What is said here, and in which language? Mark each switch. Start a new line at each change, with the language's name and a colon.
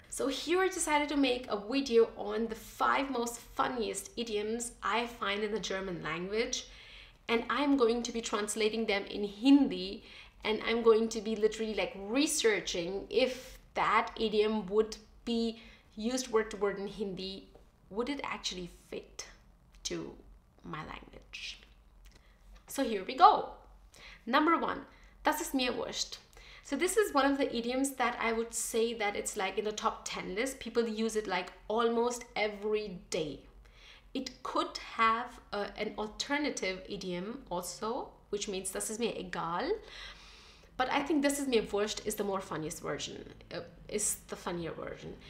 English: So here I decided to make a video on the 5 most funniest idioms I find in the German language, and I'm going to be translating them in Hindi, and I'm going to be literally like researching if that idiom would be used word to word in Hindi, would it actually fit to my language. So here we go. Number 1,
German: das ist mir wurscht.
English: So this is one of the idioms that I would say that it's like in the top 10 list. People use it like almost every day. It could have an alternative idiom also, which means
German: das ist mir egal.
English: But I think
German: das ist mir wurscht
English: is the more funniest version, is the funnier version.